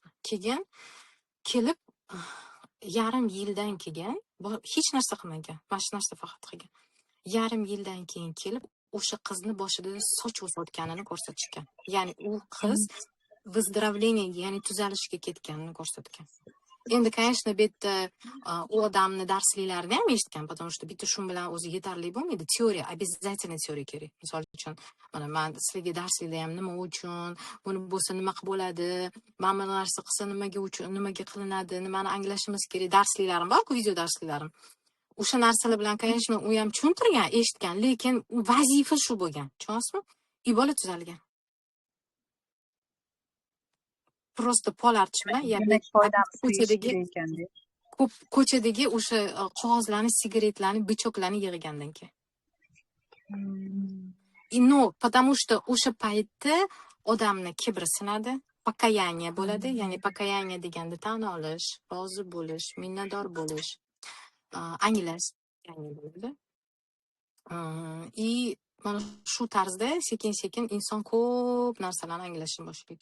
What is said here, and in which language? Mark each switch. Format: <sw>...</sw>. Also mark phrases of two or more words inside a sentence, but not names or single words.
<uz>Keyin kelib yarim yildan keyin hech narsa qilmagan. Mana shu narsa faqat qilgan. Yarim yildan keyin kelib o'sha qizni boshida soch o'sayotganini ko'rsatishgan. Ya'ni u qiz vыздоровление, ya'ni tuzalishga ketganini ko'rsatgan. Endi, конечно, bu yerda u odamni darsliklarini ham eshitgan,</uz> <ru>потому что</ru> <uz>bitta shu bilan o'zi yetarli bo'lmaydi. Teoriya, обязательно teoriya kerak. Misol uchun, mana men sizlarga darslikda ham nima uchun, buni bo'lsa nima qilib bo'ladi, mana bu narsa qilsa nimaga uchun, nimaga qilinadi, nimani anglashimiz kerak, darsliklarim bor-ku, video darsliklarim. O'sha narsalar bilan, конечно, u ham tushuntirgan, eshitgan, lekin vazifa shu bo'lgan. Tushunasizmi? Bola tuzalgan. Просто polarchi bilan, ya'ni ko'chadagi o'sha qog'ozlarni, sigaretlarni, bichoklarni yig'gandan keyin. No,</uz> <ru>потому что</ru> <uz>o'sha paytda odamni kibri sinadi, покаяние bo'ladi, ya'ni покаяние deganda tan olish, rozi bo'lish, minnatdor bo'lish, anglash bo'ladi. Mana shu tarzda sekin-sekin inson ko'p narsalarni anglashni boshlaydi.</uz>